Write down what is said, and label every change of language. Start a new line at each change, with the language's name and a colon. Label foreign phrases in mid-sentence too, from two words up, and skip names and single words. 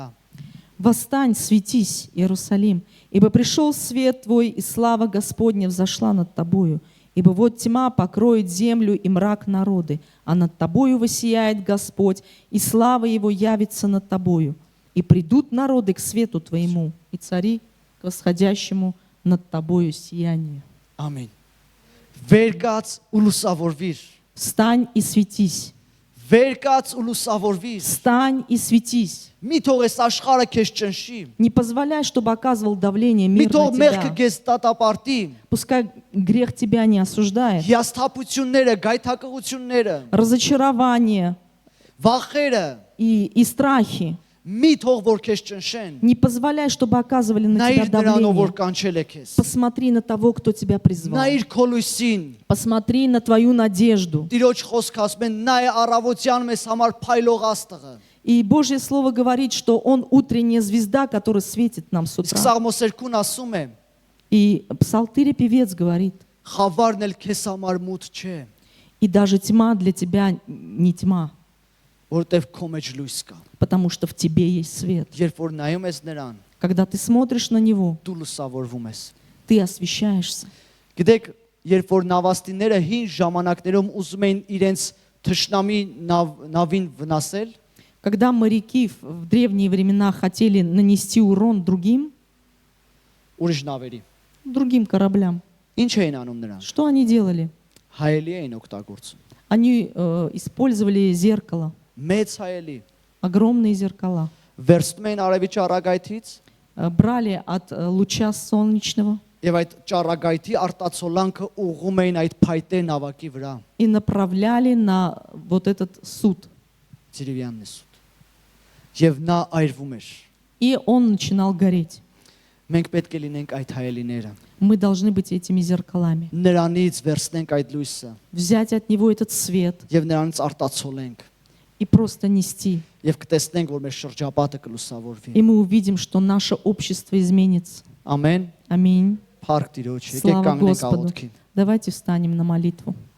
Russian: Восстань, светись, Иерусалим, ибо пришел свет твой, и слава Господня взошла над тобою. Ибо вот тьма покроет землю и мрак народы, а над тобою воссияет Господь, и слава Его явится над тобою. И придут народы к свету твоему, и цари к восходящему над тобою сиянию.
Armenian: Ամեն։ Վեր կաց ու լուսավորվիր։
Russian: Встань и светись.
Armenian: Վեր կաց ու լուսավորվիր։
Russian: Встань и светись.
Armenian: Մի թող այս աշխարհը քեզ ճնշի։
Russian: Не позволяй, чтобы оказывал давление
Armenian: Մի
Russian: мир
Armenian: թող
Russian: на
Armenian: մեղքը
Russian: тебя.
Armenian: քեզ տատապարտի։
Russian: Пускай грех тебя не осуждает.
Armenian: Հիասթափությունները, գայթակղությունները,
Russian: Разочарование
Armenian: վախերը
Russian: и страхи.
Armenian: մի թող որ քեզ ճնշեն։
Russian: Не позволяй, чтобы оказывали на тебя
Armenian: Նայիր նրանով որ
Russian: давление.
Armenian: կանչել է քեզ։
Russian: Посмотри на того, кто тебя призвал.
Armenian: Նայիր քո լույսին։
Russian: Посмотри на твою надежду.
Armenian: Տիրոջ խոսքը ասում է նայ առավոտյան մեզ համար փայլող աստղը։
Russian: И Божье Слово говорит, что Он утренняя звезда, которая светит нам с
Armenian: Իսկ
Russian: утра.
Armenian: Սաղմոս 2-ն ասում է.
Russian: И псалтырь певец говорит,
Armenian: Խավարն էլ քեզ համար մութ չէ,
Russian: и даже тьма для тебя не тьма,
Armenian: որտեվ քո մեջ լույս կա։
Russian: потому что в тебе есть свет.
Armenian: Երբ որ նայում ես նրան,
Russian: Когда ты смотришь на Него,
Armenian: դու լուսավորվում ես։
Russian: ты освещаешься.
Armenian: Գիտեք, երբ որ նավաստիները հին ժամանակներում ուզում էին իրենց թշնամի նավին վնասել,
Russian: Когда моряки в древние времена хотели нанести урон
Armenian: ուրիշ նավերի,
Russian: другим кораблям,
Armenian: ինչ էին անում նրանք։
Russian: что они делали?
Armenian: Հայելի էին օգտագործում։
Russian: Они использовали зеркало,
Armenian: Մեծ հայելի։
Russian: огромные зеркала.
Armenian: Վերցնում էին արևի ճառագայթից
Russian: Брали от луча солнечного
Armenian: եւ այդ ճառագայթի արտացոլանքը ուղղում էին այդ փայտե նավակի վրա։
Russian: и направляли на вот этот суд.
Armenian: Ծիրիվյանն է սուտ։ Եվ նա այրվում էր։
Russian: И он начинал гореть.
Armenian: Մենք պետք է լինենք այդ հայելիները։
Russian: Мы должны быть этими зеркалами.
Armenian: Նրանից վերցնենք այդ լույսը
Russian: Взять от него этот свет
Armenian: եւ նրանից արտացոլենք
Russian: и просто нести.
Armenian: եւ կտեսնենք, որ մեր շրջապատը կլուսավորվի։
Russian: И мы увидим, что наше общество изменится.
Armenian: Ամեն։
Russian: Ամинь.
Armenian: Փառք Տիրոջ։ Եկեք
Russian: Слава
Armenian: կանգնենք
Russian: Господу.
Armenian: աղոթքին։
Russian: Давайте встанем на молитву.